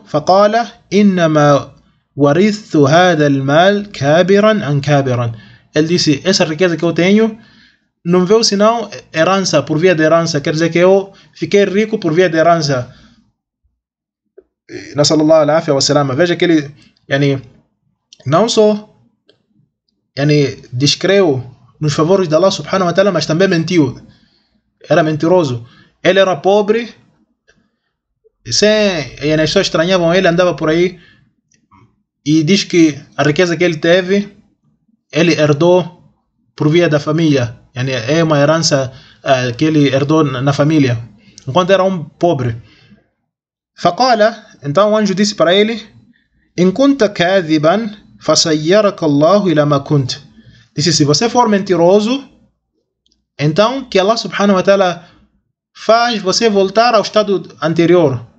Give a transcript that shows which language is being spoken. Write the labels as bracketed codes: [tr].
[ar] فقال إنما ورثت هذا المال كابرا عن كابرا. [pt] Ele disse, essa riqueza que eu tenho não veio senão herança, por via de herança. Quer dizer que eu fiquei rico por via de herança. [ar] نسأل الله العافية والسلامة. [pt] Veja que ele yani não só yani descreu nos favores de Allah subhanahu wa ta'ala, mas também mentiu. Era mentiroso. Ele era pobre, e as pessoas estranhavam ele, andava por aí, e diz que a riqueza que ele teve, ele herdou por via da família. Yani é uma herança que ele herdou na família, enquanto era um pobre. [ar] Faqala, [pt] então o anjo disse para ele, [ar] إن كنت كاذبا فسيرك الله إلى ما كنت. [pt] Disse, se você for mentiroso, então que Allah subhanahu wa ta'ala faz você voltar ao estado anterior.